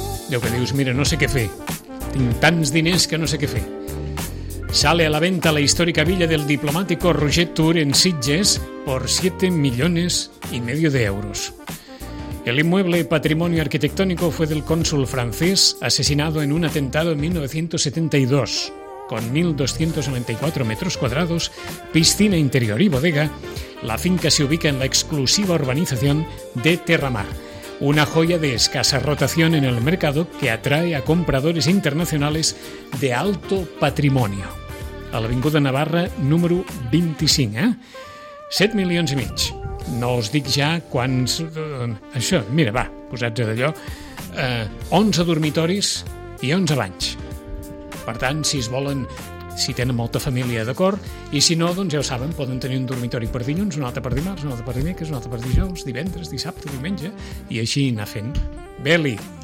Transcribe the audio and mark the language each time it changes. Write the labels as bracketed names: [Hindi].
[Catalan] Déu que dius, mira, no sé què fer. Tinc tants diners que no sé què fer. [Spanish] Sale a la venta la històrica villa del diplomático Roger Tour en Sitges por 7 millones y medio de euros. El inmueble patrimonio arquitectónico fue del cónsul francés asesinado en un atentado en 1972. Con 1.294 metros cuadrados, piscina interior y bodega, la finca se ubica en la exclusiva urbanización de Terramar, una joya de escasa rotación en el mercado que atrae a compradores internacionales de alto patrimonio. A la Avinguda Navarra, número 25, ¿eh? [Catalan] 7 milions i mig. No us dic ja quants... Això, mira, va, posats d'allò. 11 dormitoris i 11 banys. Per tant, si es volen, si tenen molta família, d'acord. I si no, doncs ja ho saben, poden tenir un dormitori per dilluns, un altre per dimarts, un altre per dimecres, un altre per dijous, divendres, dissabte, diumenge, i així anar fent. Beli.